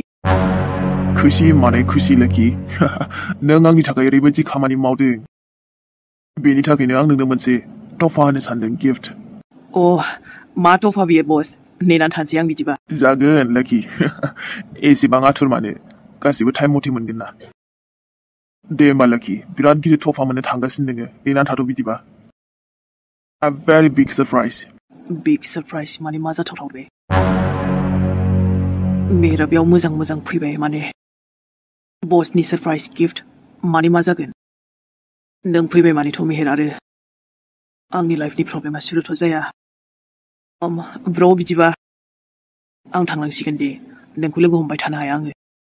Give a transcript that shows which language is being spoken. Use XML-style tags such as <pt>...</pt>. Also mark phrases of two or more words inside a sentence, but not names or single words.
<brx>खुसि माने खुसि Lucky नों आंनि थाखाय ओरैबायदि खामानि मावदों बेनि थाखायनो आं नोंनो मोनसे तफा होनो सानदों गिफ्ट मा तफा बियो बस नेनानै थानोसै आं बिदिबा जागोन Lucky एसेबां आथुर मानो गासैबो टाइम मथे मोनगोन ना दे होमबा Lucky बिराद गिदिर तफा मोननो थांगासिनो दोङो नेनानै थाथ' बिदिबा</brx> <en>A very big surprise</en> <brx>माने मा जाथावथाव बे मेहेरा बेयाव मोजां फैबाय माने बसनि</brx> <en>surprise gift</en> <brx>माने मा जागोन नों फैबाय मानेथ' मेहेर आरो आंनि लाइफनि प्रब्लेमा सुरुथ' जाया ब्र बिदिबा आं थांनांसिगोन दे नोंखौ लोगो हमबाय थानो हाया आङो</brx>